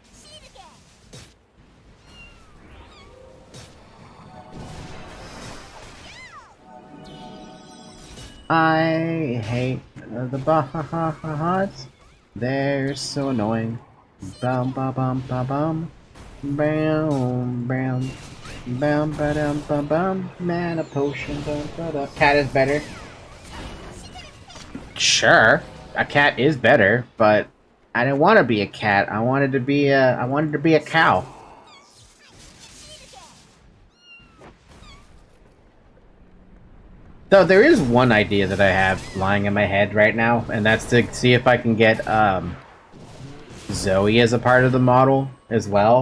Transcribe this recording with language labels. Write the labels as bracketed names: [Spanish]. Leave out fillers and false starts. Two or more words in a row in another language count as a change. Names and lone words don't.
[English] I hate the bots. They're so annoying. Bum ba bum ba bum. Bam bam. Bam ba dum ba bum. Man, a potion. Bum, ba, da. Cat is better. Sure, a cat is better, but I didn't want to be a cat. I wanted to be a cow. Though there is one idea that I have lying in my head right now, and that's to see if I can get Zoe as a part of the model as well.